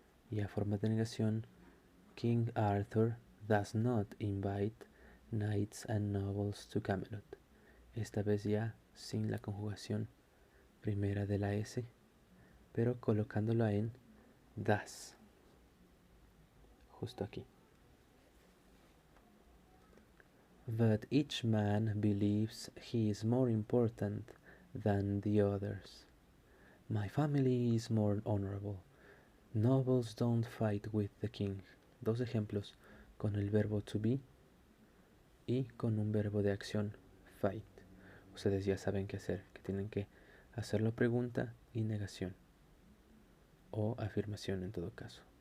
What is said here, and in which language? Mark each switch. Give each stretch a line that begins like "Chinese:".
Spanish: Y a forma de negación,
English: King Arthur does not invite knights and nobles to Camelot.
Spanish: Esta vez ya sin la conjugación primera de la S, pero colocándola en does, justo aquí.
English: But each man believes he is more important than the others. My family is more honorable. Nobles don't fight with the king.
Spanish: Dos ejemplos con el verbo to be y con un verbo de acción, fight. Ustedes ya saben qué hacer, que tienen que hacerlo pregunta y negación, o afirmación en todo caso.